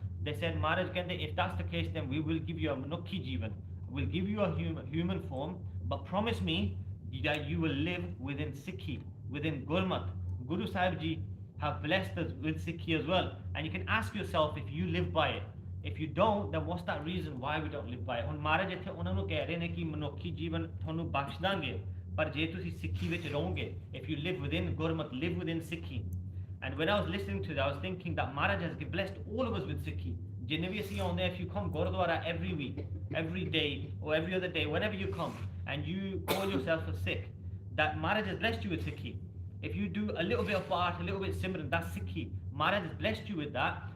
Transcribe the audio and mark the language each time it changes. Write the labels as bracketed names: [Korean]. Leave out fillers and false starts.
[English] They said, Maharaj, if that's the case, then we will give you a Manukhi Jivan. We'll give you a human form, but promise me that you will live within Sikhi, within Gurmat. Guru Sahib Ji have blessed us with Sikhi as well. And you can ask yourself if you live by it. If you don't, then what's that reason why we don't live by it? [Punjabi] Maharaj ਇੱਥੇ ਉਹਨਾਂ ਨੂੰ ਕਹਿ ਰਹੇ ਨੇ ਕਿ ਮਨੁੱਖੀ ਜੀਵਨ ਤੁਹਾਨੂੰ ਬਖਸ਼ ਦਾਂਗੇ, ਪਰ ਜੇ ਤੁਸੀਂ ਸਿੱਖੀ ਵਿੱਚ ਰਹੋਗੇ, [English] if you live within Gurmat, live within Sikhi. And when I was listening to that, I was thinking that Maharaj has blessed all of us with Sikhi. [Punjabi] Jinne vi [English] see on there, if you come Gurdwara every week, every day, or every other day, whenever you come, and you call yourself a Sikh, that Maharaj has blessed you with Sikhi. If you do a little bit of Path, a little bit Simran, that's Sikhi. Maharaj has blessed you with that.